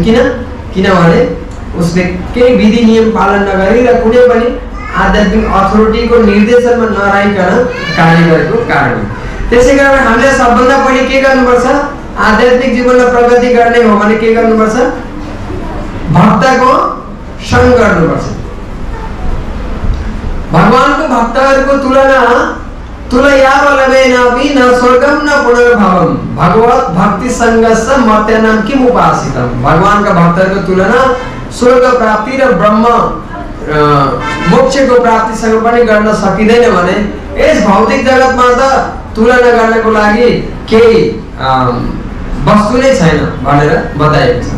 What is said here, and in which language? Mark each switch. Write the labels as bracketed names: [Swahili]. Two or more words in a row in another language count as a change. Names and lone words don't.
[Nepali] किनभने उसले केही विधि नियम पालन नगरी र कुनै पनि आध्यात्मिक अथोरिटीको निर्देशनमा नरहिकन कार्य गरेको कारण। त्यसैकारण हामीले सबभन्दा पहिले के गर्नुपर्छ? आध्यात्मिक जीवनमा प्रगति गर्ने हो भने के गर्नुपर्छ? भक्तको सङ्ग गर्नुपर्छ। [Sanskrit] भगवानको भक्तहरूको तुलयावलवेनापि न स्वर्गम न पुनर्भवम भगवत भक्ति संगस्य मर्त्यानाम किम उपासितम। [Nepali] भगवानका भक्तहरूको तुलना स्वर्ग प्राप्ति र ब्रह्म मोक्षको प्राप्तिसँग पनि गर्न सकिँदैन भने यस भौतिक जगतमा त तुलना गर्नको लागि केही वस्तु नै छैन भनेर बताएको छ।